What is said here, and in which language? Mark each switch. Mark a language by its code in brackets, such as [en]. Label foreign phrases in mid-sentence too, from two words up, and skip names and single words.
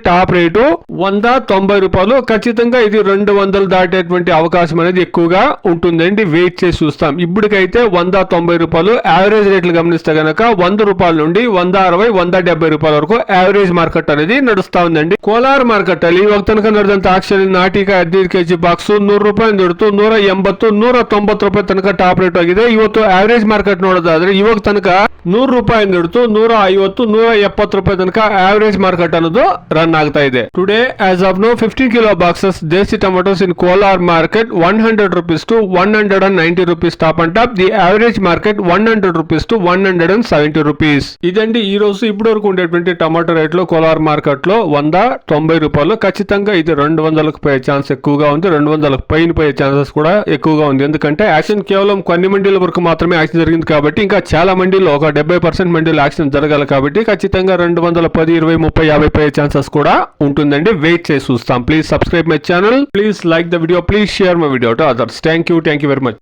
[en] top rate [te] 190 రూపాయలు. ఖచ్చితంగా ఇది 200 దాటేటువంటి అవకాశం అనేది ఎక్కువగా ఉంటుందండి. వెయిట్ చేసి చూస్తాం. ఇప్పటికైతే 190 రూపాయలు యావరేజ్ రేట్లు గమనిస్తే గనక 100 రూపాయల నుండి 160, 170 రూపాయల వరకు [en] average market [te] అనేది నడుస్తా ఉందండి. [kn] కోలార్ మార్కెಟ್ ಅಲ್ಲಿ ಇವಾಗ ತನಕ ನಡೆದಂತ ಆಕ್ಷನ್ ನಾಟಿಕಾಯಿ 15 ಕೆಜಿ ಬಾಕ್ಸ್ 100 ರೂಪಾಯಿ ಹಿಡಿದು 180, 190 ರೂಪಾಯಿ ತನಕ [en] top rate [kn] ಆಗಿದೆ. ಇವತ್ತು [en] average market [kn] ನೋಡೋದಾದ್ರೆ ಇವಾಗ ತನಕ 100 ರೂಪಾಯಿ ಹಿಡಿದು 150, 170 ರೂಪಾಯಿ ತನಕ [en] average market [kn] ಅನ್ನೋದು ರನ್ ಆಗ್ತಾ ಇದೆ. [en] today as of now 15 kilo boxes desi tomatoes in Kolar market 100 rupees to 190 rupees top and top. the average market 100 rupees to 170 rupees. [te] ఇదండి ఈ రోజు ఇప్పటి వరకు ఉండేటువంటి టమాటో రేట్లు కోలార్ మార్కెట్ లో 190 రూపాయలు. ఖచ్చితంగా ఇది 200కు పోయే ఛాన్స్ ఎక్కువగా ఉంది. 200కు పైన పోయే ఛాన్సెస్ కూడా ఎక్కువగా ఉంది. ఎందుకంటే యాక్షన్ కేవలం కొన్ని మండీల వరకు మాత్రమే యాక్షన్ జరిగింది కాబట్టి ఇంకా చాలా మండీల్లో ఒక 70% మండీలు యాక్షన్ జరగాలి కాబట్టి ఖచ్చితంగా 210, 20, 30, 50 పోయే ఛాన్సెస్ కూడా ఉంటుందండి. వెయిట్ చేసి చూస్తాం. [en] please subscribe my channel. please like the video. please share my video to others. thank you very much.